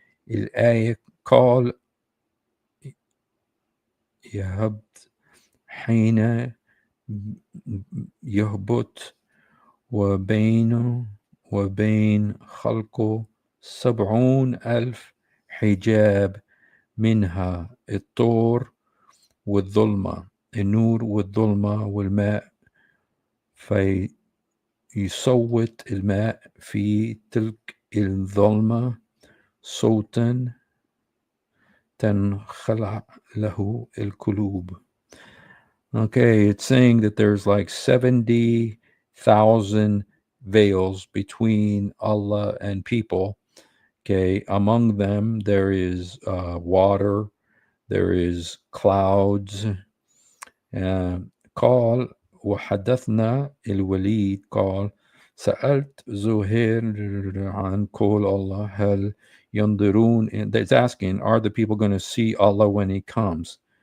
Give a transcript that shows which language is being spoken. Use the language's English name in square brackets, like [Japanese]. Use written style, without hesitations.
[Arabic] الآية قال يهبط حين يهبط وبينه وبين خلقه 70,000 حجاب منها الطور والظلمة النور والظلمة والماء فيصوت الماء في تلك الظلمة صوتا تنخلع له القلوب. [English] Okay, it's saying that there's like 70,000 veils between Allah and people. Okay, among them there is water, there is clouds. [Arabic] قال وحدثنا الوليد قال سألت زهير عن قول الله هل ينظرون. [English] It's asking, are the people going to see Allah when he comes?